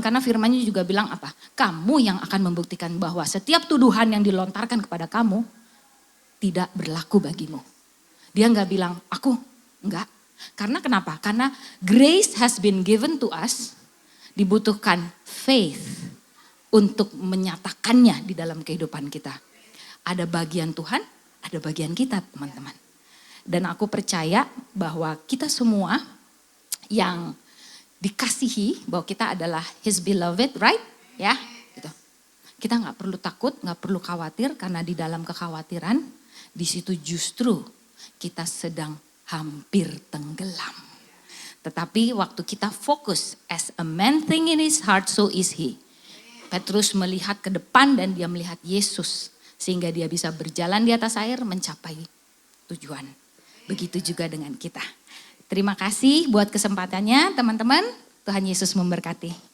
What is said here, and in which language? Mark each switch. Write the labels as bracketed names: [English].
[Indonesian] Karena firmannya juga bilang apa? Kamu yang akan membuktikan bahwa setiap tuduhan yang dilontarkan kepada kamu tidak berlaku bagimu. Dia enggak bilang, aku enggak. Karena kenapa? Karena [English] grace has been given to us. [Indonesian] Dibutuhkan faith untuk menyatakannya di dalam kehidupan kita. Ada bagian Tuhan, ada bagian kita teman-teman. Dan aku percaya bahwa kita semua yang dikasihi, bahwa kita adalah [English] His beloved, right? [Indonesian] Ya, gitu. Kita nggak perlu takut, nggak perlu khawatir, karena di dalam kekhawatiran, di situ justru kita sedang hampir tenggelam. Tetapi waktu kita fokus, [English] as a man think in his heart, so is he. [Indonesian] Petrus melihat ke depan dan dia melihat Yesus, sehingga dia bisa berjalan di atas air mencapai tujuan. Begitu juga dengan kita. Terima kasih buat kesempatannya teman-teman. Tuhan Yesus memberkati.